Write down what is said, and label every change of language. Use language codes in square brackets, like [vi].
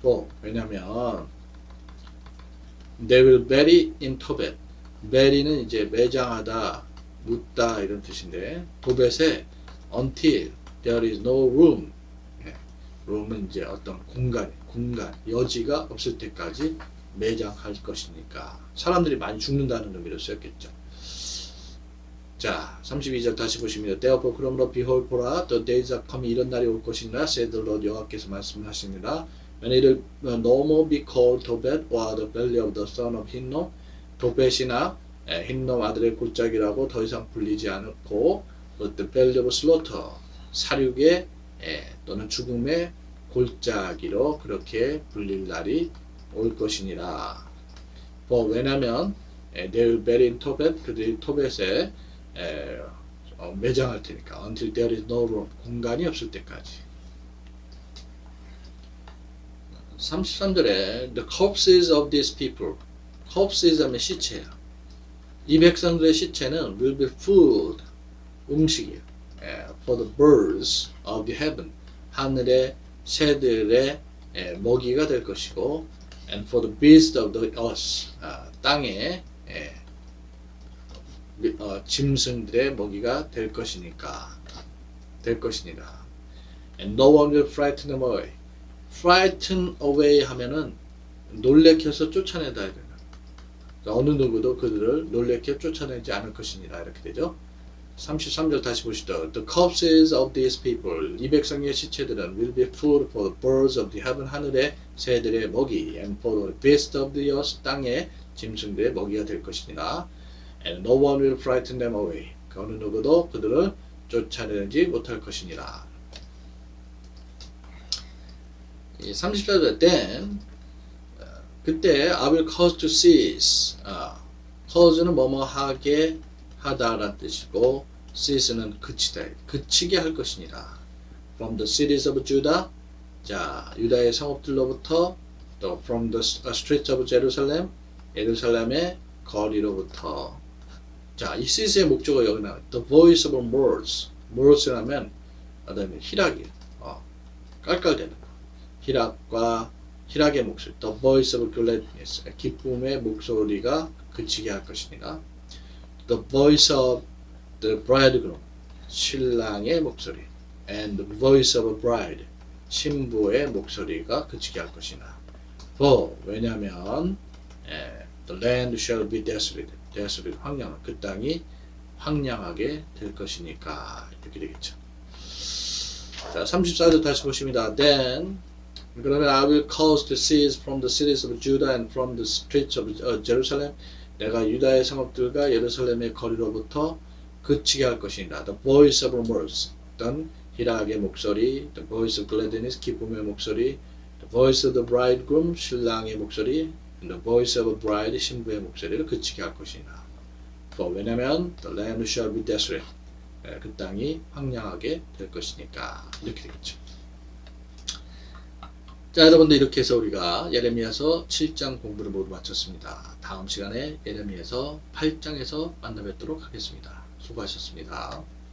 [ko] 또 왜냐면 [en] they will bury in Tobet [ko] bury는 이제 매장하다 묻다 이런 뜻인데 도벳에 [en] until there is no room [ko] room은 이제 어떤 공간 여지가 없을 때까지 매장할 것이니까 사람들이 많이 죽는다는 의미로 쓰였겠죠. 자 32절 다시 보십니다. Therefore 그러므로 behold 보라 [en] the days are coming [ko] 이런 날이 올 것이니라 [en] said the Lord [ko] 여호와께서 말씀하시니라 [en] when it will no more be called Tobet or the valley of the son of Hinnom [ko] 도벳이나 흰놈 아들의 골짜기라고 더 이상 불리지 않고 [en] the valley of slaughter [ko] 사륙의 또는 죽음의 골짜기로 그렇게 불릴 날이 올 것이니라. 왜냐하면 [en] they will bury in Tobet [ko] 그들이 토벳에 매장할 테니까 [en] until there is no room [ko] 공간이 없을 때까지. 33절에 [en] the corpses of these people corpses [ko] 하면 시체야. 이 백성들의 시체는 [en] will be food [ko] 음식이에요. [en] for the birds of the heaven [ko] 하늘의 새들의 먹이가 될 것이고 [en] and for the beasts of the earth [ko] 땅의 짐승들의 먹이가 될 것이니라. [en] And no one will frighten them away. [ko] frighten away 하면은 놀래켜서 쫓아내다 해야 되나. 어느 누구도 그들을 놀래켜 쫓아내지 않을 것이니라 이렇게 되죠. 33절 다시 보시죠. [en] The corpses of these people [ko] 이 백성의 시체들은 [en] will be food for the birds of the heaven [ko] 하늘의 새들의 먹이 [en] and for the beasts of the earth [ko] 땅의 짐승들의 먹이가 될 것이니라. [en] And no one will frighten them away. [ko] 어느 누구도 그들을 쫓아내지 못할 것이니라. [en] 34절 then [ko] 그때 [en] I will cause to cease. [ko] cause는 뭐뭐 하게 하다라는 뜻이고 cease는 그치다. 그치게 할 것이니라. [en] From the cities of Judah. 자, [ko] 유다의 성읍들로부터 또 [en] from the streets of Jerusalem. [ko] 예루살렘의 거리로부터. 자, 이 [en] cease [ko] 의 목적어 여기 나와요. [en] The voice of morse. [ko] morse라면 희락이에요. 깔깔대는 거. 희락의 목소리, [en] the voice of gladness, [ko] 기쁨의 목소리가 그치게 할 것이니라. [en] The voice of the bridegroom, [ko] 신랑의 목소리, [en] and the voice of a bride, [ko] 신부의 목소리가 그치게 할 것이나. For 왜냐하면 [en] the land shall be desolate, [ko] 황량, 그 땅이 황량하게 될 것이니까 이렇게 되겠죠. 자, 34절 다시 보십니다. [en] Then 그러면 I will cause to cease from the cities of Judah and from the streets of Jerusalem. [ko] 내가 유다의 성읍들과 예루살렘의 거리로부터 그치게 할 것이니라. [en] The voice of mirth, [ko] 어떤 희락의 목소리, [en] the voice of gladness, [ko] 기쁨의 목소리, [en] the voice of the bridegroom, [ko] 신랑의 목소리, [en] and the voice of a bride, [ko] 신부의 목소리를 그치게 할 것이니라. 왜냐하면 [en] the land shall be desolate. [ko] 그 땅이 황량하게 될 것이니까 이렇게 되겠죠. 자, 여러분들 이렇게 해서 우리가 예레미야서 7장 공부를 모두 마쳤습니다. 다음 시간에 예레미야서 8장에서 만나 뵙도록 하겠습니다. 수고하셨습니다.